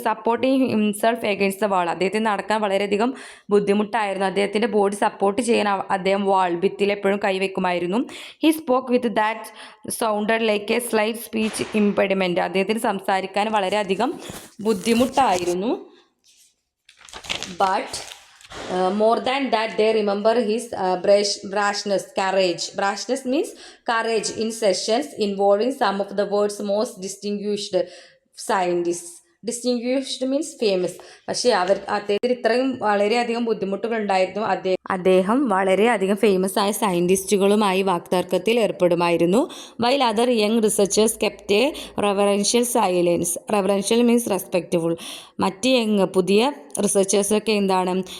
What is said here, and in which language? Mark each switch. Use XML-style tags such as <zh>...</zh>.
<en>Supporting himself against the wall.</en> <ml>അദ്ദേഹത്തിന് നടക്കാൻ വളരെയധികം ബുദ്ധിമുട്ടായിരുന്നു. അദ്ദേഹത്തിൻ്റെ ബോഡി സപ്പോർട്ട് ചെയ്യാൻ അദ്ദേഹം ഭിത്തിയിൽ എപ്പോഴും കൈവയ്ക്കുമായിരുന്നു.</ml> <en>He spoke with that sounded like a slight speech impediment.</en> <ml>അദ്ദേഹത്തിന് സംസാരിക്കാൻ വളരെയധികം ബുദ്ധിമുട്ടായിരുന്നു.</ml> <en>But more than that they remember his brashness, courage. Brashness means courage in sessions involving some of the world's most distinguished scientists. Distinguished means famous.</en> <ml>പക്ഷേ അദ്ദേഹത്തിന് ഇത്രയും വളരെയധികം ബുദ്ധിമുട്ടുകൾ ഉണ്ടായിരുന്നു. അദ്ദേഹം വളരെയധികം ഫേമസ് ആയ സയൻറ്റിസ്റ്റുകളുമായി വാക്തർക്കത്തിൽ ഏർപ്പെടുമായിരുന്നു.</ml> <en>While other young researchers kept a reverential silence. Reverential means respectful.</en> <ml>മറ്റ് പുതിയ റിസർച്ചേഴ്സൊക്കെ എന്താണ്?</ml>